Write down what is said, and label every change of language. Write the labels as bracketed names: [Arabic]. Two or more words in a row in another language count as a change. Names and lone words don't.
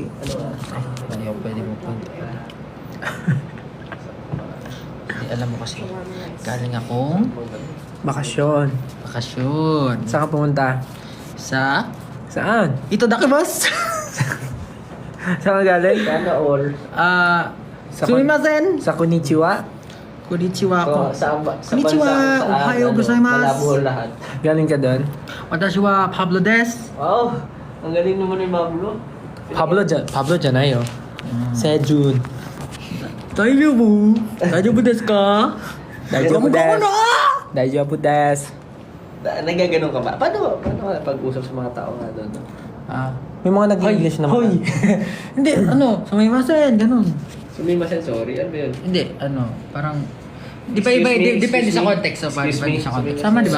[Filipino] Hindi ako pwede mo punta. Hindi, alam mo kasi, galing akong Bakasyon. bakasyon. Saan ka pumunta? Sa Saan? Itadakimasu! Saan ka galing? Sana all. Sumimasen! Sa Konnichiwa? Konnichiwa ko. Sa [Japanese] こんにちは！おはようございます! [Filipino] Malabo lahat. Galing ka doon? [Japanese] Watashi wa Pablo des. [Filipino] Wow! Ang galing naman ni Pablo. Pablo Janayo. Sejun. Daijoubu! [Japanese] 大丈夫ですか? 大丈夫です。大丈夫です. [Filipino] Nagaganon ka ba? Paano ka pag-usap sa mga tao nga doon? May mga nag-English naman. Hoy! Hindi, sumimasen, ganun. Sumimasen, sorry. Ano ba yun? Hindi, parang... Di pa iba, [English] Excuse me, [Filipino] depende excuse sa me. context. So, Excuse depende me, sa context. sumimasen. Sama, di ba?